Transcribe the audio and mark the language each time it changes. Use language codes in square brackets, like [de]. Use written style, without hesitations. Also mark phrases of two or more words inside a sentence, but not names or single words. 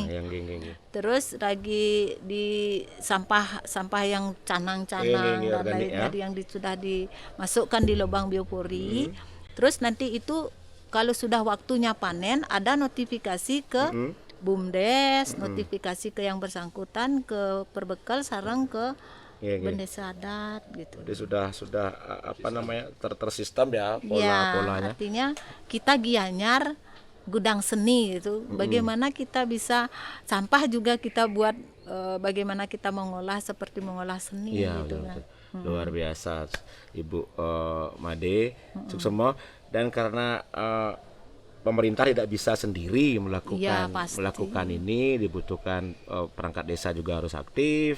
[id] Terus lagi di sampah yang canang-canang dan lainnya yang sudah dimasukkan di lubang biopori. Terus nanti itu kalau sudah waktunya panen ada notifikasi ke BUMDes, notifikasi ke yang bersangkutan, ke Perbekal, sarang ke Bendesa adat gitu. Jadi sudah tersistem ya polanya. Artinya kita Gianyar gudang seni gitu. Bagaimana kita bisa sampah juga kita buat bagaimana kita mengolah seperti mengolah seni gitu kan. Luar biasa Ibu Made Suksemo, dan karena pemerintah tidak bisa sendiri melakukan ini, dibutuhkan perangkat desa juga harus aktif,